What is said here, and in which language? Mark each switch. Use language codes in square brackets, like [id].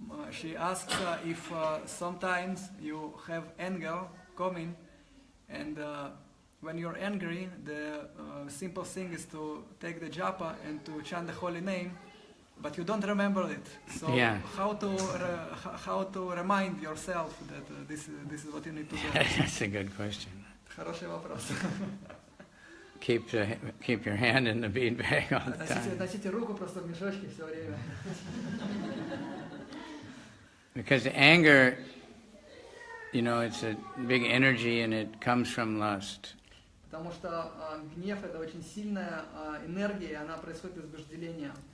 [en] she asks if sometimes you have anger coming, and when you're angry, the simple thing is to take the japa and to chant the holy name, but you don't remember it. So how to remind yourself that this is what you need to do? That's a good question. [ru] Хороший вопрос. [en] Keep your hand in the bead bag all the time. [ru] Носите руку просто в мешочке все время. [en] Because anger, it's a big energy and it comes from lust. [ru] Потому что гнев это очень сильная энергия, и она происходит из вожделения.